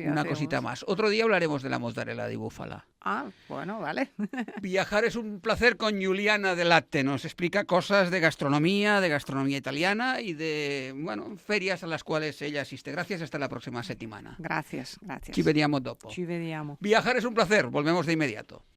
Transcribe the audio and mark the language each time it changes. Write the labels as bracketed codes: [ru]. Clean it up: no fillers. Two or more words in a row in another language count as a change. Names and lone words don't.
[es] una cosita hacemos. más. Otro día hablaremos de la mozzarella di búfala. Ah, bueno, vale. Viajar es un placer con Juliana de Latte. Nos explica cosas de gastronomía italiana y de, bueno, ferias a las cuales ella asiste. Gracias, hasta la próxima settimana. Gracias, [it] Ci [es] gracias. [it] vediamo dopo. Ci vediamo. [es] Viajar es un placer, volvemos de inmediato.